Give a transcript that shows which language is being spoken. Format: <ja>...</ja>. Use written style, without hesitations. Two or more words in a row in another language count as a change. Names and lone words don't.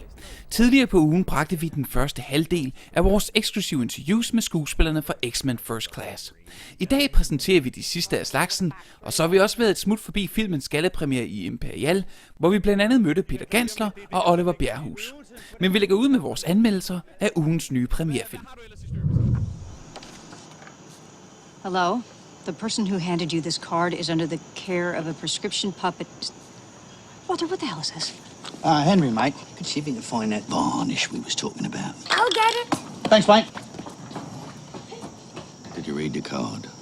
<da>Tidligere på ugen bragte vi den første halvdel af vores eksklusive interviews med skuespillerne fra X-Men First Class. I dag præsenterer vi de sidste af slagsen, og så har vi også været et smut forbi filmens gallapremiere i Imperial, hvor vi blandt andet mødte Peter Gantzler og Oliver Bjerrehuus. Men vi lægger ud med vores anmeldelser af ugens nye premierefilm.</da> <en>Hello? The person who handed you this card is under the care of a prescription puppet. Walter, what the hell is this? Henry, mate. Could see if you can find that varnish we was talking about. I'll get it. Thanks, mate. Did you read the card?</en>